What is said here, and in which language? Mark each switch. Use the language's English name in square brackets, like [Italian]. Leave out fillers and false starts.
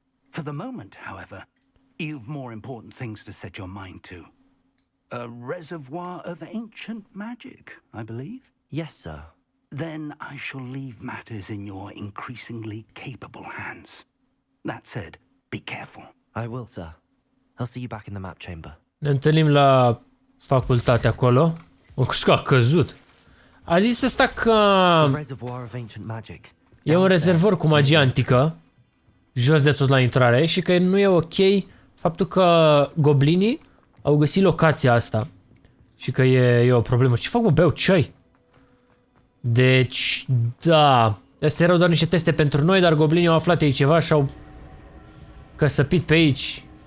[English] For the moment, however, you've more important things to set your mind to. A reservoir of ancient magic, I believe? Yes, sir. Then I shall leave matters in your increasingly capable hands. That said, be careful. I will, sir. I'll see you back in the map chamber. [Romanian] Ne întâlnim la facultate acolo. O, că a căzut. A zis ăsta că [English] A reservoir of ancient magic. [Romanian] e un rezervor cu magie antică, jos de tot la intrare, și că nu e ok faptul că goblinii au găsit locația asta. Și că e o problemă. Ce fac, mă, beau ceai? Deci, da. Astea erau doar niște teste pentru noi, dar goblinii au aflat ei ceva și au căsăpit pe aici.